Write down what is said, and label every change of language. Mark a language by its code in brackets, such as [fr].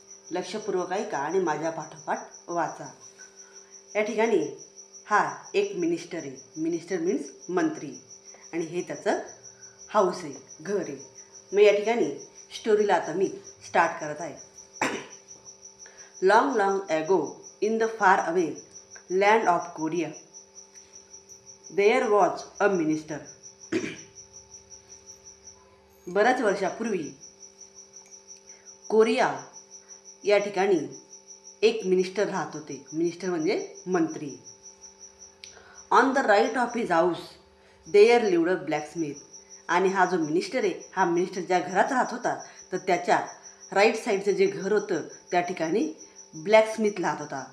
[mr] लक्षपूर्वक ऐका आणि माझ्या पाठोपाठ वाचा. या ठिकाणी हा एक मिनिस्टर आहे. मिनिस्टर मीन्स मंत्री आणि हे त्याचं हाऊस आहे, घर आहे. मग या ठिकाणी स्टोरीला आता मी स्टार्ट करत आहे. [en] Long, long ago, in the far-away land of Korea, there was a minister. [mr] बऱ्याच वर्षापूर्वी कोरिया या ठिकाणी एक मिनिस्टर राहत होते. मिनिस्टर म्हणजे मंत्री. [en] On the right of his house there lived a blacksmith. [mr] आणि हा जो मिनिस्टर आहे, हा मिनिस्टर ज्या घरात राहत होता तर त्याच्या राईट साईडचं जे घर होतं त्या ठिकाणी ब्लॅकस्मिथ राहत होता.